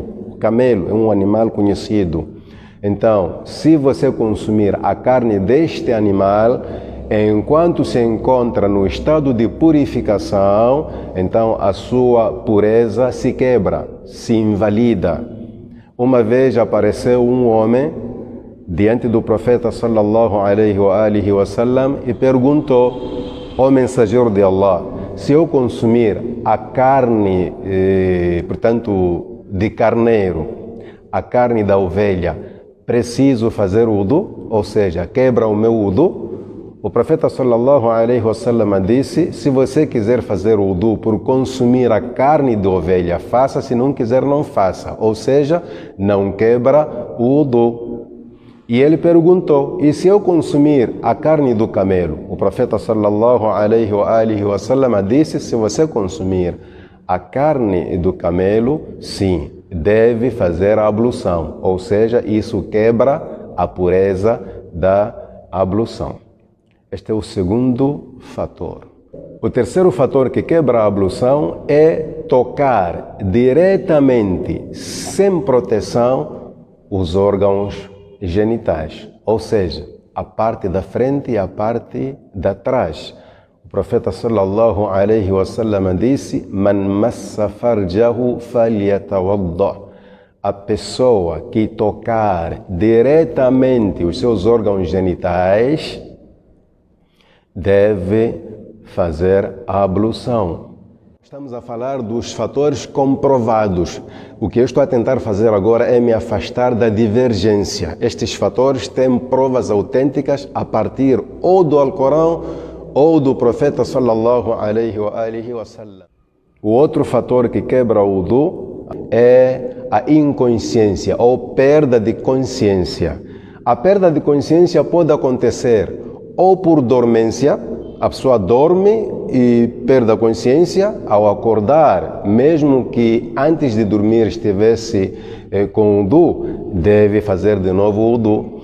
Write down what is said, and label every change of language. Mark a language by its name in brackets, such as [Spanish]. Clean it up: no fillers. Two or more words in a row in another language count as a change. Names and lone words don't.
[Portuguese] O camelo é um animal conhecido. Então, se você consumir a carne deste animal, enquanto se encontra no estado de purificação, então a sua pureza se quebra, se invalida. Uma vez apareceu um homem diante do profeta [Arabic] صلى الله عليه وسلم [Portuguese] e perguntou: ó mensageiro de Allah, se eu consumir a carne, portanto, de carneiro, a carne da ovelha, preciso fazer wudu? Ou seja, quebra o meu wudu? O profeta [Arabic] صلى الله عليه وسلم [Portuguese] disse: se você quiser fazer wudu por consumir a carne de ovelha, faça, se não quiser, não faça. Ou seja, não quebra o wudu. E ele perguntou: e se eu consumir a carne do camelo? O profeta [Arabic] صلى الله عليه وسلم [Portuguese] disse: se você consumir a carne do camelo, sim, deve fazer a ablução. Ou seja, isso quebra a pureza da ablução. Este é o segundo fator. O terceiro fator que quebra a ablução é tocar diretamente, sem proteção, os órgãos genitais, ou seja, a parte da frente e a parte da trás. O profeta [Arabic] صلى الله عليه وسلم [Portuguese] disse: [Arabic] من مس فرجه فليتوضأ. [Portuguese] A pessoa que tocar diretamente os seus órgãos genitais deve fazer a ablução. Estamos a falar dos fatores comprovados. O que eu estou a tentar fazer agora é me afastar da divergência. Estes fatores têm provas autênticas a partir ou do Alcorão ou do profeta [Arabic] صلى الله عليه وسلم. [Portuguese] O outro fator que quebra o wudu é a inconsciência ou perda de consciência. A perda de consciência pode acontecer ou por dormência, a pessoa dorme e perde a consciência. Ao acordar, mesmo que antes de dormir estivesse com wudu, deve fazer de novo o wudu.